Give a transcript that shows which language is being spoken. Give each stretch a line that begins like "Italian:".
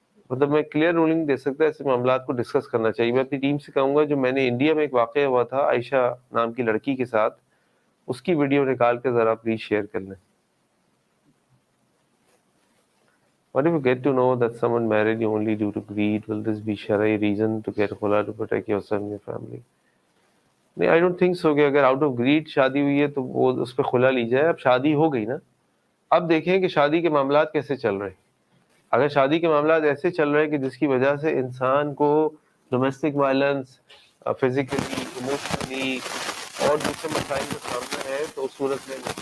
Urdu: مطلب میں clear rolling دے سکتا ہے، ایسے معاملات کو ڈسکس کرنا چاہیے۔ میں اپنی ٹیم سے کہوں گا، جو میں نے انڈیا میں ایک واقعہ ہوا تھا عائشہ نام کی لڑکی کے ساتھ، اس کی ویڈیو نکال کے ذرا پلیز شیئر کر لیں۔
English: What if you get to know that someone married you only due to greed? Will this be Sharia reason to get khula to protect yourself and your family?
Urdu: نہیں،
English: I don't think so
Urdu: کہ اگر out of grade شادی ہوئی ہے تو وہ اس پہ خلا لی جائے۔ اب شادی ہو گئی نا، اب دیکھیں کہ شادی کے معاملات کیسے چل رہے ہیں۔ اگر شادی کے معاملات ایسے چل رہے ہیں کہ جس کی وجہ سے انسان کو ڈومیسٹک وائلنس، فزیکلی، ایموشنلی اور دوسرے مسائل کا سامنا ہے، تو اس صورت میں